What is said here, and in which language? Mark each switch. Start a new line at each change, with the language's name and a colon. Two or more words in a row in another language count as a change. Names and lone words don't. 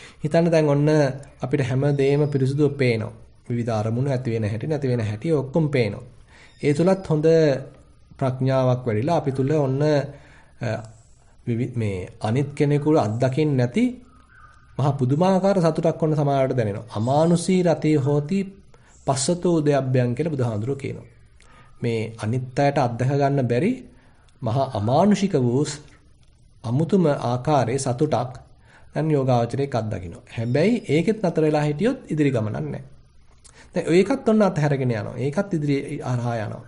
Sinhala: හිතන්න දැන් ඔන්න අපිට හැමදේම පිරිසුදුව පේනවා. විවිධ අරමුණු ඇති වෙන හැටි නැති වෙන හැටි ඔක්කොම පේනවා. ඒ තුලත් හොඳ ප්‍රඥාවක් වැඩිලා අපි තුල ඔන්න මේ අනිත් කෙනෙකුට අත්දකින්න නැති මහා පුදුමාකාර සතුටක් ඔන්න සමාජයට දැනෙනවා.
Pali: අමානුෂී රතේ හෝති පස්සතෝ උදයබ්බයන්
Sinhala: කියලා බුදුහාඳුරෝ කියනවා. මේ අනිත් අයට අත්දක ගන්න බැරි මහා අමානුෂික වූ අමුතුම ආකාරයේ සතුටක් දැන් යෝගාවචරයේක අත්දකින්නවා. හැබැයි ඒකෙත් නතර වෙලා හිටියොත් ඉදිරි ගමනක් නැහැ. දැන් ඒකත් ඔන්න අතහැරගෙන යනවා. ඒකත් ඉදිරි හරහා යනවා.